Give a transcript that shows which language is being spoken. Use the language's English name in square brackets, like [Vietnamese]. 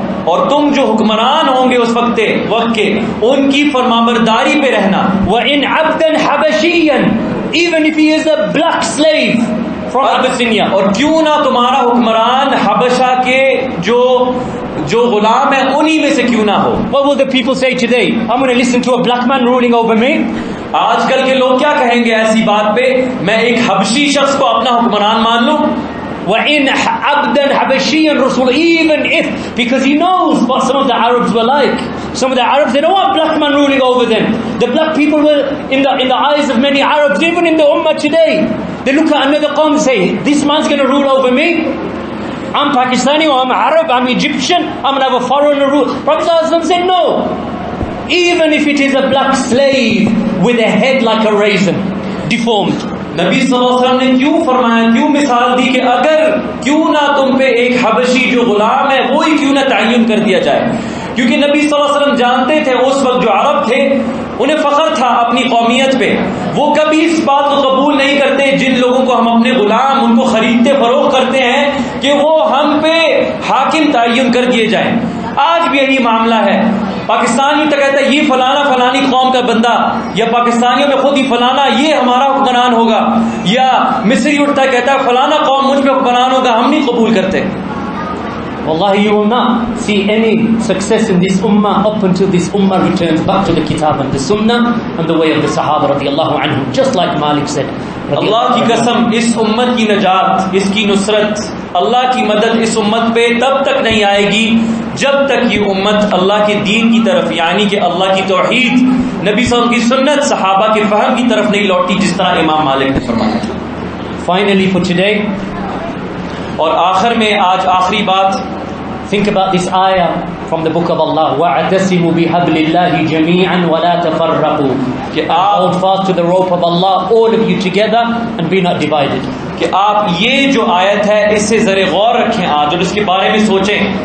[Urdu] اور تم جو حکمران ہوں گے اس وقت کے ان کی فرمانبرداری پہ رہنا. [Arabic] وَإِنْ عَبْدًا حَبَشِيًّا. [English] Even if he is a black slave from Abyssinia. [Urdu] اور کیوں نہ تمہارا حکمران حبشہ کے جو غلام ہے انہی میں سے کیوں نہ ہو. [English] What will the people say today? I'm going to listen to a black man ruling over me. [Urdu] آج کل کے لوگ کیا کہیں گے ایسی بات پہ؟ میں ایک حبشی شخص کو اپنا حکمران مان لوں. [Arabic] وَإِنْ عَبْدًا حَبَشِيًّا رَسُولًا, [English] even if, because he knows what some of the Arabs were like. Some of the Arabs, they don't want black man ruling over them. The black people were, in the eyes of many Arabs, even in the Ummah today, they look at another qawm and say, this man's going to rule over me. I'm Pakistani, or I'm Arab, I'm Egyptian, I'm going to have a foreigner rule. Prophet ﷺ said no. Even if it is a black slave with a head like a raisin, deformed. [Urdu] نبی صلی اللہ علیہ وسلم نے کیوں فرمایا، کیوں مثال دی کہ اگر کیوں نہ تم پہ ایک حبشی جو غلام ہے وہی کیوں نہ تعین کر دیا جائے. کیونکہ نبی صلی اللہ علیہ وسلم جانتے تھے اس وقت جو عرب تھے انہیں فخر تھا اپنی قومیت پہ. وہ کبھی اس بات کو قبول نہیں کرتے جن لوگوں کو ہم اپنے غلام ان کو خریدتے فروخت کرتے ہیں کہ وہ ہم پہ حاکم تعین کر دیے جائیں. آج بھی یہی معاملہ ہے. پاکستانی تو کہتا ہے یہ فلانا فلانی قوم کا بندہ، یا پاکستانیوں میں خود ہی فلانا یہ ہمارا حکمران ہوگا، یا مصری اٹھتا ہے کہتا ہے فلانا قوم مجھ پہ حکمران ہوگا. ہم نہیں قبول کرتے. [English] Wallahi, you will not see any success in this ummah up until this ummah returns back to the kitab and the sunnah and the way of the sahaba radiyallahu anhum, just like Malik said. [Urdu] اللہ کی قسم اس امت کی نجات، اس کی نصرت، اللہ کی مدد اس امت پہ تب تک نہیں آئے گی جب تک یہ امت اللہ کے دین کی طرف، یعنی کہ اللہ کی توحید، نبی صلی اللہ علیہ وسلم کی سنت، صحابہ کے فہم کی طرف نہیں لوٹی، جس طرح امام مالک نے فرمایا. [English] Finally for today, [Urdu] اور آخر میں آج آخری بات، [English] think about this ayah from the book of Allah. [Arabic] وَاعْتَصِمُوا بِحَبْلِ اللَّهِ جَمِيعًا وَلَا تَفَرَّقُوا, [English] کہ hold fast to the rope of Allah, all of you together, and be not divided. [Urdu] کہ آپ یہ جو آیت ہے اس سے ذرا غور رکھیں آج اور اس کے بارے میں سوچیں.